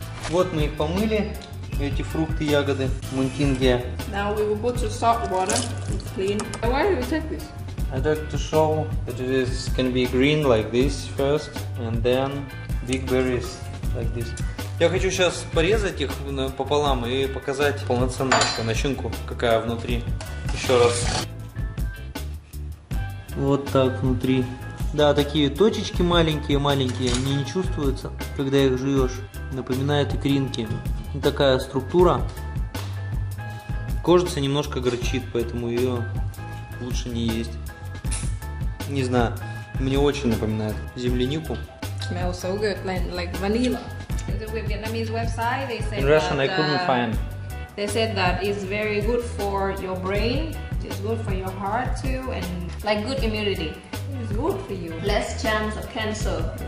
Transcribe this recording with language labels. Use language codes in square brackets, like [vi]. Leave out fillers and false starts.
[ru] Вот мы их помыли, эти фрукты, ягоды, мунтинги. [en] Now we will put the salt water to clean. Why do we take this? I'd like to show that it is can be green like this first, and then big berries like this. [ru] Я хочу сейчас порезать их пополам и показать полноценную начинку, какая внутри. Еще раз. Вот так внутри. Да, такие точечки маленькие-маленькие, они не чувствуются, когда их жуешь. Напоминает икринки. И такая структура. Кожица немножко горчит, поэтому ее лучше не есть. Не знаю, мне очень напоминает землянику. [en] Smells so good, like vanilla. The Vietnamese website, they said In Russian, that, I couldn't find. They said that it's very good for your brain. It's good for your heart too, and like good immunity. It's good for you. Less chance of cancer.